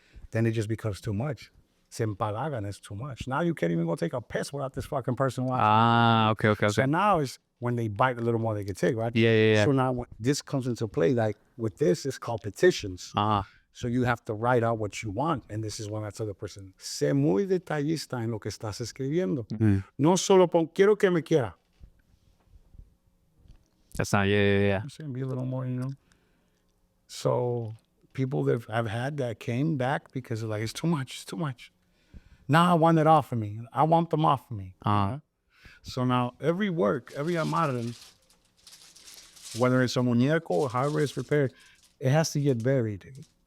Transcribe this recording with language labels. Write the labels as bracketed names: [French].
[English] Then it just becomes too much. [Spanish] Se empalagan, [English] it's too much. Now you can't even go take a piss without this fucking person watching. Okay. So now is when they bite a little more they can take, right? Yeah. So now when this comes into play, like with this, it's called petitions. So you have to write out what you want. And this is when I tell the person, [Spanish] sé muy detallista en lo que estás escribiendo. No solo pon, quiero que me quiera. [English] That's not, yeah. I'm saying be a little more, you know. So people that I've had that came back because they're like, it's too much. Now I want it off of me. I want them off of me. So now every work, every amarre, whether it's a muñeco or however it's prepared, it has to get buried.